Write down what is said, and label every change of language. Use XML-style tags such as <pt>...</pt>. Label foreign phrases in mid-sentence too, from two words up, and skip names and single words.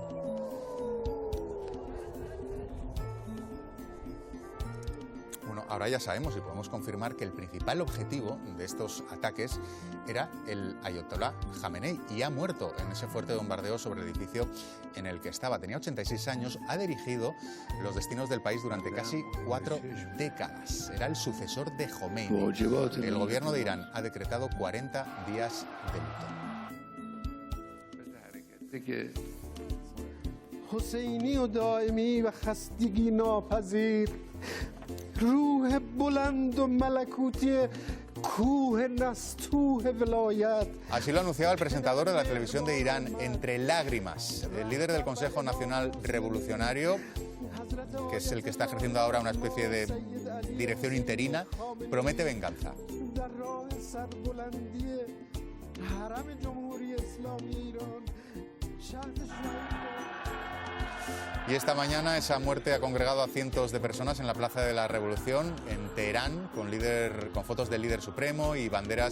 <es>Bueno, ahora ya sabemos y podemos confirmar que el principal objetivo de estos ataques era el ayatolá Jamenei, y ha muerto en ese fuerte bombardeo sobre el edificio en el que estaba. Tenía 86 años, ha dirigido los destinos del país durante casi 4 décadas. Era el sucesor de Khomeini. El gobierno de Irán ha decretado 40 días de luto.</es> <fa>حسینی و دائمی و خستگی ناپذیر روح بلند و ملکوتی کوه نستوه ولایت.</fa> <es>Así lo anunciaba el presentador de la televisión de Irán entre lágrimas. El líder del Consejo Nacional Revolucionario, que es el que está ejerciendo ahora una especie de dirección interina, promete venganza. Y esta mañana esa muerte ha congregado a cientos de personas en la Plaza de la Revolución en Teherán, con fotos del líder supremo y banderas.</es>